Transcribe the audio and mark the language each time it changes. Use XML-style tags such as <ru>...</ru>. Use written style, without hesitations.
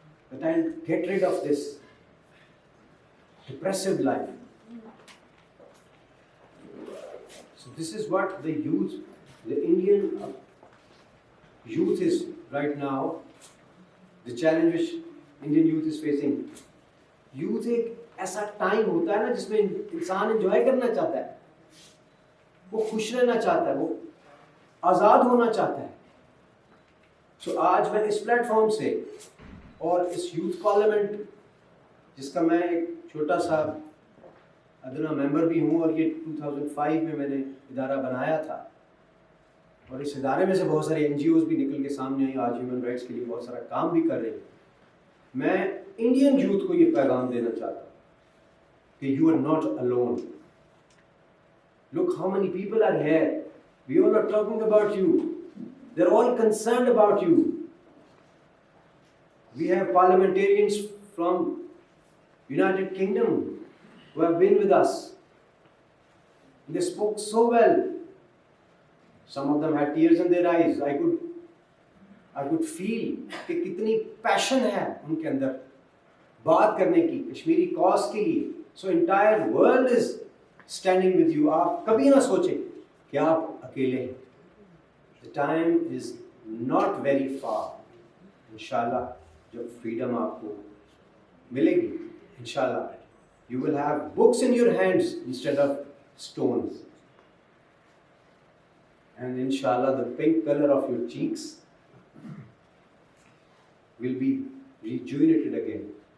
<en>That I'll get rid of this depressive life. So this is what the youth, the Indian youth is right now, the challenge which Indian youth is facing.</en> <ur>Youth ایک ایسا time ہوتا ہے نا جس میں انسان enjoy کرنا چاہتا ہے, وہ خوش رہنا چاہتا ہے, وہ آزاد ہونا چاہتا ہے. سو آج میں اس پلیٹ فارم سے اور اس یوتھ پارلیمنٹ جس کا میں ایک چھوٹا سا ادنا ممبر بھی ہوں, اور یہ 2005 میں نے ادارہ بنایا تھا, اور اس ادارے میں سے بہت سارے NGOs بھی نکل کے سامنے آئی, آج ہیومن رائٹس کے لیے بہت سارا کام بھی کر رہے ہیں. میں انڈین یوتھ کو یہ پیغام دینا چاہتا ہوں کہ</ur> <en>You are not alone. Look how many people are here. We all are talking about you. They're all concerned about you. We have parliamentarians from United Kingdom who have been with us. They spoke so well. Some of them had tears in their eyes. I could feel</en> <ur>کہ کتنی passion ہے ان کے اندر بات کرنے کی Kashmiri cause کے لیے.</ur> <en>So entire world is standing with you.</en> <ur>آپ کبھی نہ سوچیں کہ آپ اکیلے ہیں.</ur> <en>The time is not very far.</en> <ur>انشاءاللہ جب فریڈم آپ کو ملے گی,</ur> <en>انشاءاللہ you will have books in your hands instead of stones. And inshallah the pink color of your cheeks will be rejuvenated again.</en>